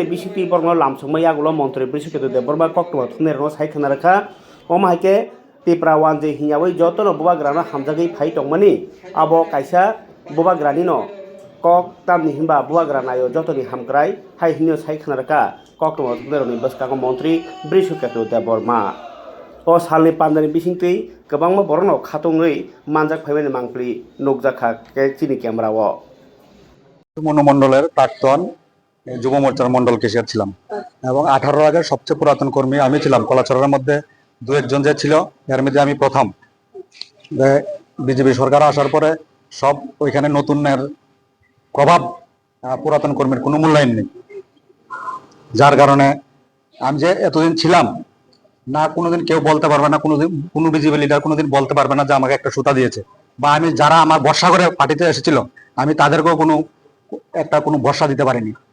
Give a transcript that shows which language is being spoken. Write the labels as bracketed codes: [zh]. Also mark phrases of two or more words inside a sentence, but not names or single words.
[trp] बिसिपि बर्मा लामसंमा यागुलो मन्त्री बृषिकेतु देबबर्मा कक्टमा थुनेरनो साइखना रखा ओमाइके तिप्रा वानजै हियावै जतनो बुबाग्रानो हामजागै फाइ तंमानि आबो काइसा बुबाग्रानिनो कक तामनि हिमबा बुबाग्रा नायो जतनि हामग्राय हाइ हिनो साइखना रखा कक्टमा थुनेरनो बसकांगो मन्त्री बृषिकेतु देबबर्मा o salni pandani bisingtui kwbangma borokno khatungui manjak phaimani mangpli nukjakha chini camera o [bn] মনোমণ্ডলের প্রাক্তন যুব মোর্চার মন্ডল কেশিয়ার ছিলাম এবং 18 আগের সবচেয়ে পুরাতন কর্মী আমি ছিলাম। কলাচরের মধ্যে দু একজন যে ছিল এর মধ্যে আমি প্রথম। বিজেপি সরকার আসার পরে সব ওইখানে নতুনের প্রভাব, পুরাতন কর্মীর কোনো মূল্যায়ন নেই, যার কারণে আমি যে এতদিন ছিলাম না কোনোদিন কেউ বলতে পারবে না, কোনোদিন কোনো বিজেপি লিডার কোনোদিন বলতে পারবে না যে আমাকে একটা সুতা দিয়েছে, বা আমি যারা আমার ভরসা করে পার্টিতে এসেছিল আমি তাদেরকেও কোনো ভরসা দিতে পারিনি।